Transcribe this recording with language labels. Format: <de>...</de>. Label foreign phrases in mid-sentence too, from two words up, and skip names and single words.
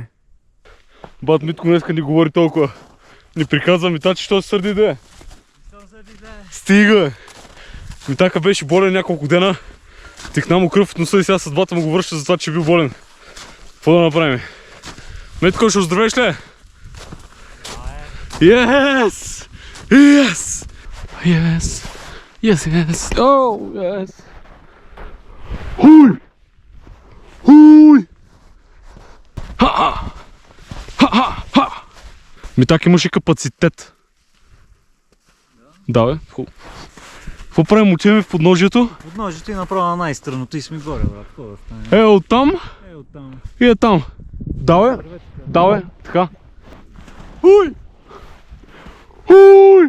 <bg>Бат Митко днеска ни говори толкова. Ни приказва Митачи, що се сърди, де? Стига! Митака беше болен няколко дена. Тихна му кръв от носа и сега съдбата му го връща за това, че е бил болен. Какво да направим? Метко, ще оздравеш ли?</bg> <en>Yes! Yes! Yes! Yes, yes! Oh, yes! Хуй! Хуй! Ха-ха! Ха-ха!</en> <bg>Митак имаше капацитет. Да, бе, хубаво. Какво правим? Отиваме в подножието? Подножието и направо на най-странното и сме горе, брат. Какво да стане? Оттам Оттам. и е там. Да, бе, да, бе, така. Хуй! Хуй!</bg>